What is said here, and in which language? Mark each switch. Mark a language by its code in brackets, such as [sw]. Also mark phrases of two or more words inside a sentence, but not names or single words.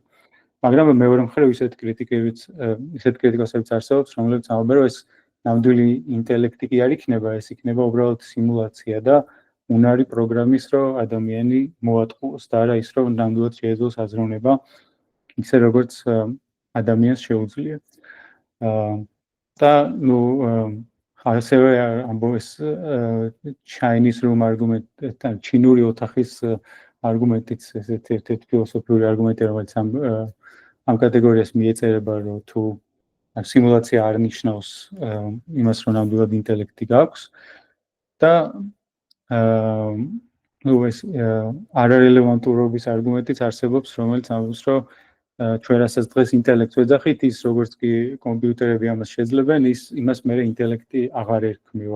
[ka] მაგრამ მეორე მხრივ ისეთ კრიტიკასაც არსებობს, რომლებიც ამბობენ, რომ ეს ნამდვილი ინტელექტი კი არ იქნება, ეს იქნება უბრალოდ სიმულაცია და უნარი პროგრამის, რომ ადამიანი მოატყუოს და არა ის, რომ ნამდვილად შეეძლოს აზროვნება, ისე როგორც ადამიანს შეუძლია. და ნუ ასევე ამბობს [en] Chinese room argument, [ka] ჩინური ოთახის არგუმენტიც ერთ-ერთი ფილოსოფიური არგუმენტია, რომელიც ამ კატეგორიას მიეწერება, რომ თუ სიმულაცია არ ნიშნავს იმას, რომ ნამდვილად ინტელექტი გაქვს და ნუ ეს არარელევანტურობის არგუმენტიც არსებობს, რომელიც ამბობს, რომ ჩვენ რასაც დღეს ინტელექტს ვეძახით, ის როგორც კი კომპიუტერები ამას შეძლებენ, იმას მერე ინტელექტი აღარ ერქმევა.